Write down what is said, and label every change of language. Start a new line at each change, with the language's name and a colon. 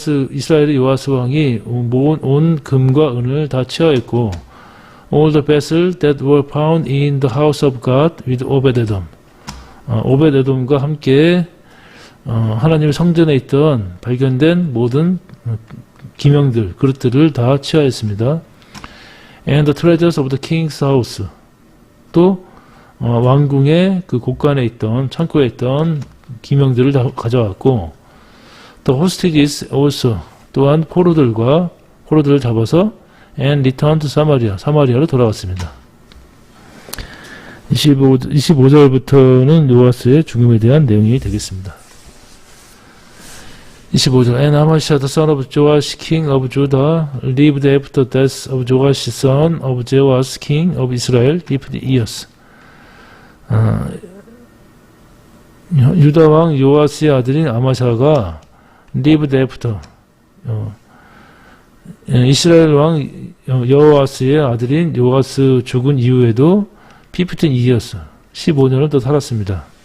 Korean: 이스라엘의 요아스 왕이 온 금과 은을 다 취하였고,
English: all the vessels that were found in the house of God with 오벳에돔.
Korean: 오벳에돔과 함께 하나님의 성전에 있던 발견된 모든 기명들, 그릇들을 다 취하였습니다.
English: And the treasures of the king's house.
Korean: 또 왕궁의 그 곳간에 있던, 창고에 있던 기명들을 다 가져왔고,
English: the hostages also.
Korean: 또한 포로들을 잡아서
English: and returned to
Korean: 사마리아로 돌아왔습니다. 25절부터는 요아스의 죽음에 대한 내용이 되겠습니다. 25절.
English: And Amasha the son of Joash king of Judah lived after the death of Joash son of Jehoash king of Israel 50 years.
Korean: 유다 왕 요아스의 아들인 아마샤가
English: lived after
Korean: 이스라엘 왕 여호아스의 아들인 요아스 죽은 이후에도
English: 15 years
Korean: 15년을 더 살았습니다.